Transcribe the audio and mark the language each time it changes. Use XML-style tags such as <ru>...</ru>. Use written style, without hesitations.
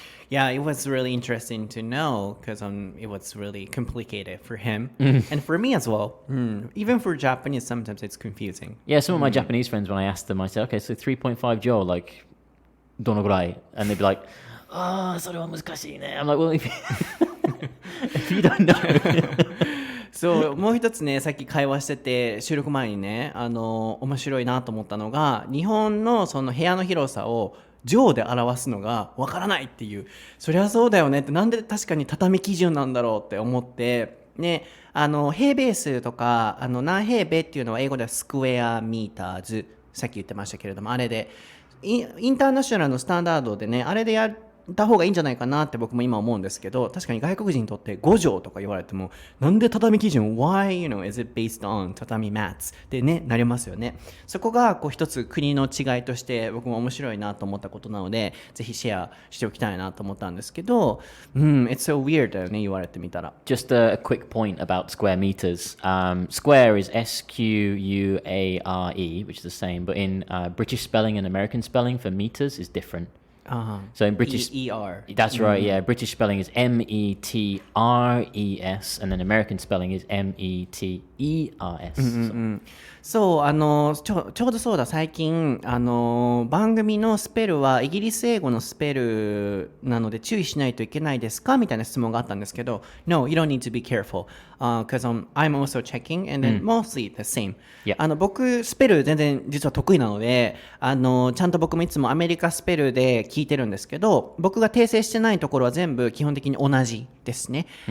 <en>Yeah, it was really interesting to know because it was really complicated for him and for me as well. Even for Japanese, sometimes it's confusing. Yeah, some of my Japanese friends, when I asked them, I said, okay, so 3.5 jo, like, donogurai? And they'd be like, oh,</en> <ja>それは難しいね.</ja> <en>I'm like, well, if you don't know.</en> <ja>そうもう一つねさっき会話してて収録前にね面白いなと思ったのが日本のその部屋の広さを畳で表すのがわからないっていうそりゃそうだよねってなんで確かに畳基準なんだろうって思ってね平米数とか何平米っていうのは英語ではスクエアミーターズさっき言ってましたけれどもあれでインターナショナルのスタンダードでねあれでやった方がいいんじゃないかなって僕も今思うんですけど確かに外国人にとって5畳とか言われてもなんで畳基準</ja> <en>Why, is it based on 畳 mats</en> <ja>ってねなりますよねそこがこう一つ国の違いとして僕も面白いなと思ったことなのでぜひシェアしておきたいなと思ったんですけど</ja> <en>It's so weird</en> <ja>だよね言われてみたら</ja> <en>Just a quick point about square meters. Square is SQUARE, which is the same, but in British spelling and American spelling for meters is different. So in British, ER. That's right. Yeah, British spelling is METRES, and then American spelling is METERS.</en> <ja>そうちょうどそうだ最近番組のスペルはイギリス英語のスペルなので注意しないといけないですかみたいな質問があったんですけど</ja> <en>No, you don't need to be careful because I'm also checking and then mostly the same、</en> <ja>僕スペル全然実は得意なのでちゃんと僕もいつもアメリカスペルで聞いてるんですけど僕が訂正してないところは全部基本的に同じですね、</ja>